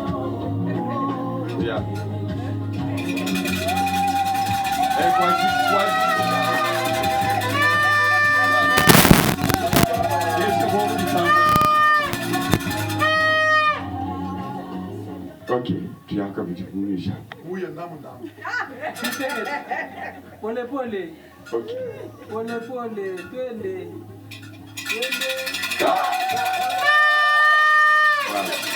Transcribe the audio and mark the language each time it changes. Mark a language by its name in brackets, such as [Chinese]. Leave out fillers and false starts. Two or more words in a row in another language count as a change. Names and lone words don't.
[French] Et quoi. Ok, tu as comme du coup déjà. Oui, il y a un Pole. Ok. [Swahili] Pole, twende. [French] Voilà.